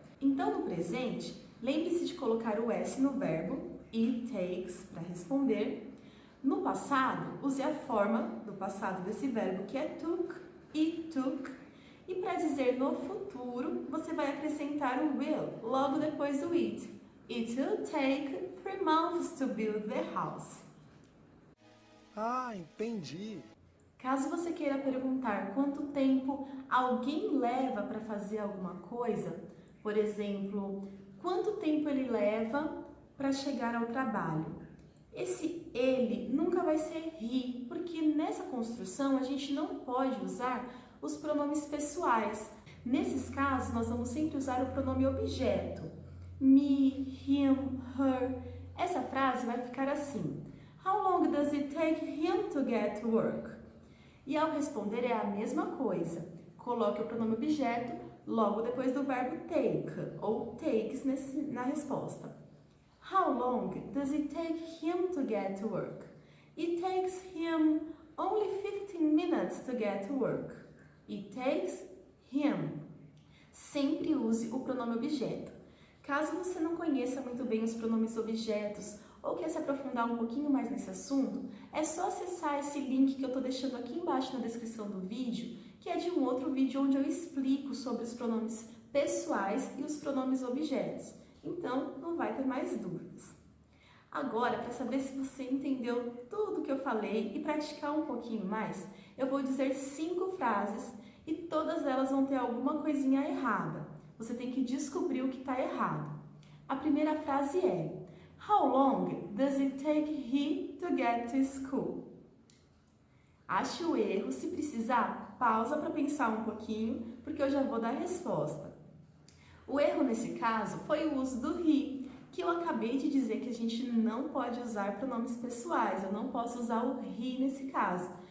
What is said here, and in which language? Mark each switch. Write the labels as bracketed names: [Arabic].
[Portuguese] Então, no presente, lembre-se de colocar o S no verbo, [English] it takes, [Portuguese] para responder. No passado, use a forma do passado desse verbo, que é took, [English] it took. [Portuguese] E para dizer no futuro, você vai acrescentar o will logo depois do it. [English] It will take 3 months to build the house. [Portuguese] Ah, entendi. Caso você queira perguntar quanto tempo alguém leva para fazer alguma coisa, por exemplo, quanto tempo ele leva para chegar ao trabalho? Esse ele nunca vai ser he, porque nessa construção a gente não pode usar os pronomes pessoais. Nesses casos, nós vamos sempre usar o pronome objeto. [English] Me, him, her. [Portuguese] Essa frase vai ficar assim. [English] How long does it take him to get to work? [Portuguese] E ao responder é a mesma coisa. Coloque o pronome objeto logo depois do verbo take, ou takes na resposta. [English] How long does it take him to get to work? It takes him only 15 minutes to get to work. It takes him. [Portuguese] Sempre use o pronome objeto. Caso você não conheça muito bem os pronomes objetos ou quer se aprofundar um pouquinho mais nesse assunto, é só acessar esse link que eu estou deixando aqui embaixo na descrição do vídeo, que é de um outro vídeo onde eu explico sobre os pronomes pessoais e os pronomes objetos. Então, não vai ter mais dúvidas. Agora, para saber se você entendeu tudo que eu falei e praticar um pouquinho mais, eu vou dizer 5 frases e todas elas vão ter alguma coisinha errada. Você tem que descobrir o que está errado. A primeira frase é: [English] How long does it take he to get to school? [Portuguese] Ache o erro, se precisar, pausa para pensar um pouquinho, porque eu já vou dar a resposta. O erro nesse caso foi o uso do he, que eu acabei de dizer que a gente não pode usar pronomes pessoais, eu não posso usar o he nesse caso.